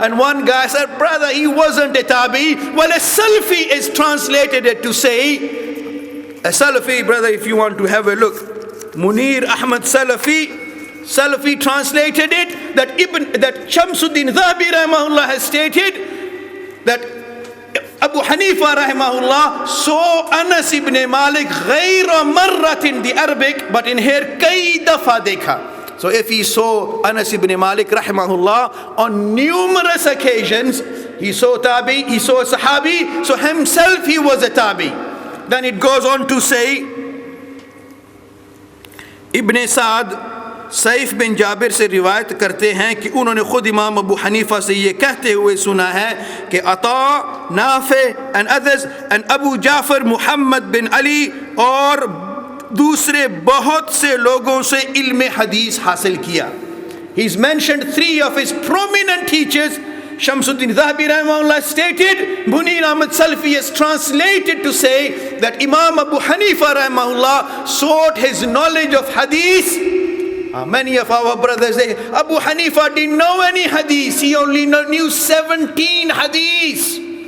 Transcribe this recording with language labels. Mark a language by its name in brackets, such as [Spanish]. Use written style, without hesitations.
[English] And one guy said, brother, he wasn't a tabi. Well, a Salafi is translated it to say, a Salafi, brother, if you want to have a look, Munir Ahmad Salafi translated it, that Shamsuddin Dhahabi rahimahullah has stated that Abu Hanifa rahimahullah saw Anas ibn Malik ghayra marratin, the Arabic, but in here [Hindi] kay dafa dekha. [English] So if he saw Anas ibn Malik rahimahullah on numerous occasions, he saw tabi, he saw a sahabi, so himself he was a tabi. Then it goes on to say, [Hindi] Ibn Sa'd Saif बिन जाबिर से रिवायत करते हैं कि उन्होंने ख़ुद इमाम अबू हनीफ़ा से ये कहते हुए सुना है कि अता, नाफ़े [English] and others [Hindi] and Abu Jafar Muhammad बिन अली और दूसरे बहुत से लोगों से इल्म हदीस हासिल किया. [English] He's mentioned 3 of his prominent teachers. Shamsuddin Dhahabi rahimahullah stated, Munir Ahmad Salafi has translated to say that Imam Abu Hanifa rahimahullah sought his knowledge of hadith. Many of our brothers say, Abu Hanifa didn't know any hadith, he only knew 17 hadith.